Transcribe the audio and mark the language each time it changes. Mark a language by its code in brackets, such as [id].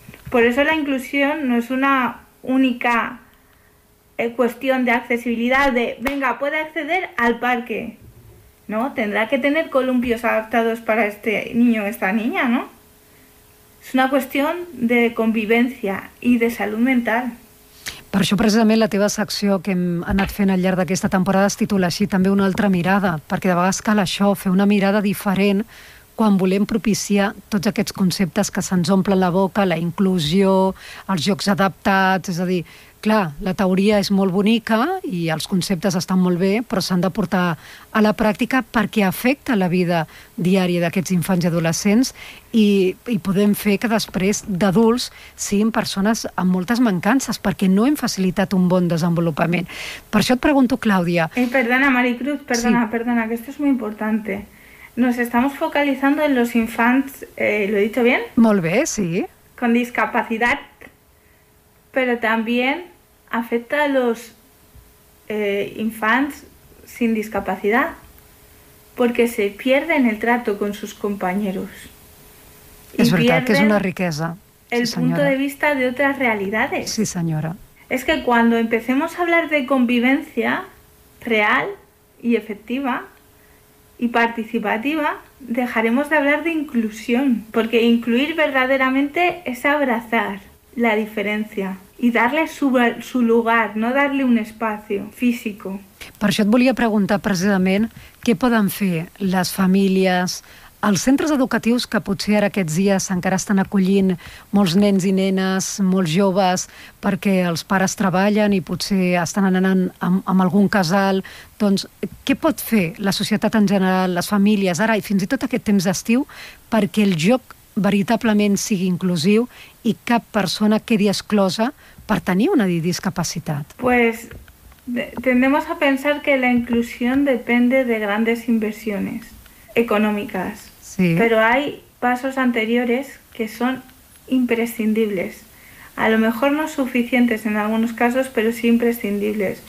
[es] Por eso la inclusión no es una única cuestión de accesibilidad, de venga, puede acceder al parque. ¿No? Tendrá que tener columpios adaptados para este niño o esta niña, ¿no? Es una cuestión de convivencia y de salud mental. [ca] Per això, precisament, la teva secció que hem anat fent al llarg d'aquesta temporada es titula així, també una altra mirada, perquè de vegades cal això, fer una mirada diferent quan volem propiciar tots aquests conceptes que se'ns omplen la boca, la inclusió, els jocs adaptats, és a dir, clar, la teoria és molt bonica i els conceptes estan molt bé, però s'han de portar a la pràctica perquè afecta la vida diària d'aquests infants i adolescents i podem fer que després d'adults siguin persones amb moltes mancances perquè no hem facilitat un bon desenvolupament. Per això et pregunto, Clàudia... [es] Perdona, Maricruz, perdona, que esto es muy importante. Nos estamos focalizando en los infants, ¿lo he dicho bien? [ca] Molt bé, sí. [es] Con discapacidad. Pero también afecta a los infants sin discapacidad, porque se pierden el trato con sus compañeros. Es verdad que es una riqueza. El punto de vista de otras realidades. Sí, señora. Es que cuando empecemos a hablar de convivencia real y efectiva y participativa, dejaremos de hablar de inclusión, porque incluir verdaderamente es abrazar la diferencia. Y darle su lugar, no darle un espacio físico. [ca] Per això et volia preguntar precisament què poden fer les famílies, els centres educatius que potser ara aquests dies encara estan acollint molts nens i nenes, molts joves, perquè els pares treballen i potser estan anant amb algun casal. Doncs què pot fer la societat en general, les famílies, ara i fins i tot aquest temps d'estiu, perquè el joc veritablement sigui inclusiu i cap persona quedi exclosa per tenir una discapacitat? [es] Pues tendemos a pensar que la inclusión depende de grandes inversiones económicas. Sí. Pero hay pasos anteriores que son imprescindibles. A lo mejor no suficientes en algunos casos, pero sí imprescindibles.